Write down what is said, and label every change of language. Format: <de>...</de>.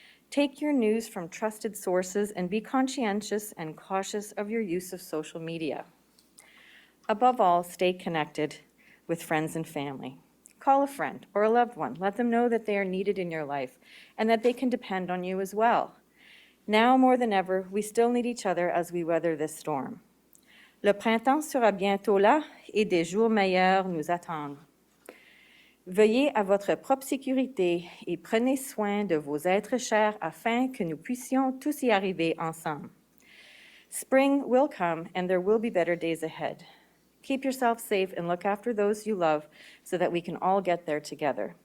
<en>Take your news from trusted sources and be conscientious and cautious of your use of social media. Above all, stay connected with friends and family. Call a friend or a loved one. Let them know that they are needed in your life and that they can depend on you as well. Now more than ever, we still need each other as we weather this storm.</en> <fr>Le printemps sera bientôt là et des jours meilleurs nous attendent. Veillez à votre propre sécurité et prenez soin de vos êtres chers afin que nous puissions tous y arriver ensemble.</fr> <en>Spring will come and there will be better days ahead. Keep yourself safe and look after those you love so that we can all get there together.</en>